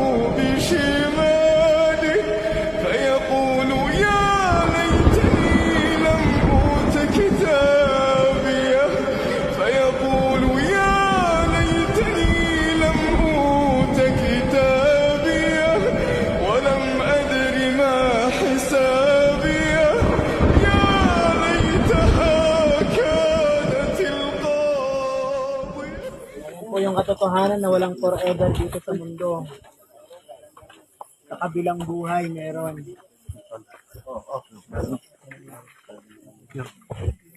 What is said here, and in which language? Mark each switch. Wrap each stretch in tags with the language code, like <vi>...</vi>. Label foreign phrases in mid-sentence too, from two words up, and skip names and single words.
<ar>بشماله فيقول يا ليتني لم أوت كتابيه فيقول يا ليتني لم أوت كتابيه ولم أدر ما حسابيه يا ليتها كانت القاضية</ar> <tl>Yan po yung katotohanan na walang forever dito sa mundo. Sa kabilang buhay meron.</tl>